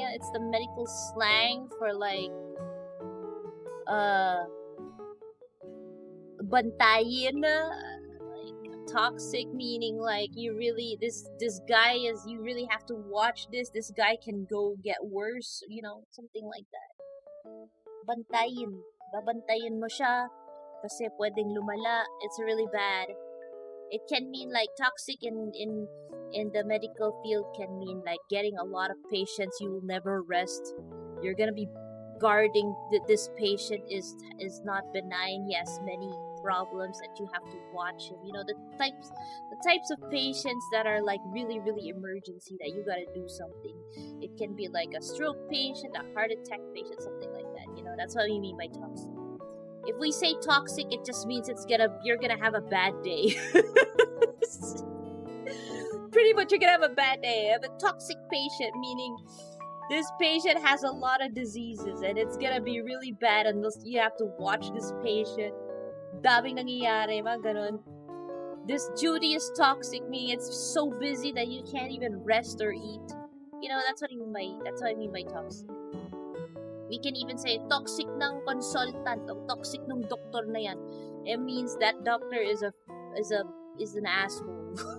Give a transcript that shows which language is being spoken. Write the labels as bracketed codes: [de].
[en] It's the medical slang for like bantayin. Like toxic meaning like you really this guy is you really have to watch this. This guy can go get worse. Something like that. Bantayin. [tl] Babantayin mo siya kasi pwedeng lumala. [en] It's really bad. It can mean like toxic in the medical field can mean like getting a lot of patients. You will never rest. You're gonna be guarding that this patient is not benign. Yes, many problems that you have to watch. The types of patients that are like really emergency that you gotta do something. It can be like a stroke patient, a heart attack patient, something like that. That's what we mean by toxic. If we say toxic, it just means you're gonna have a bad day. Pretty much you're gonna have a bad day. I have a toxic patient, meaning this patient has a lot of diseases and it's gonna be really bad unless you have to watch this patient. [tl] Daming nangyayari, mga ganon. [en] This duty is toxic, meaning it's so busy that you can't even rest or eat. That's what I mean by toxic. We can even say toxic [tl] ng consultant o toxic ng doktor na yan. [en] It means that doctor is an asshole.